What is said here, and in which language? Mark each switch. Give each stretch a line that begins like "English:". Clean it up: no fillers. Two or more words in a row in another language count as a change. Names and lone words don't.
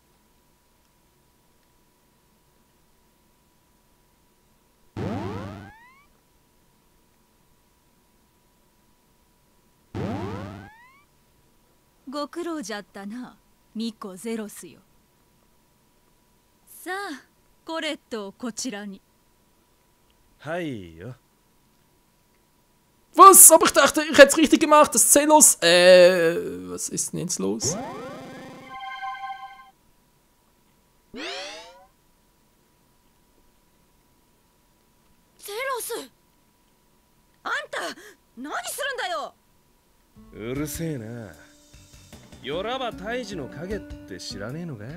Japanese: ご苦労じゃったな、ミコ・ゼロスよ。さあ、コレットをこちらに。はいよ。
German: Was? Aber ich dachte, ich hätte es richtig gemacht. Das Zelos. Was ist denn jetzt los?
Japanese: ゼロス、あんた何するんだよ。うるせえな。よらば大治の影って知らねえのか？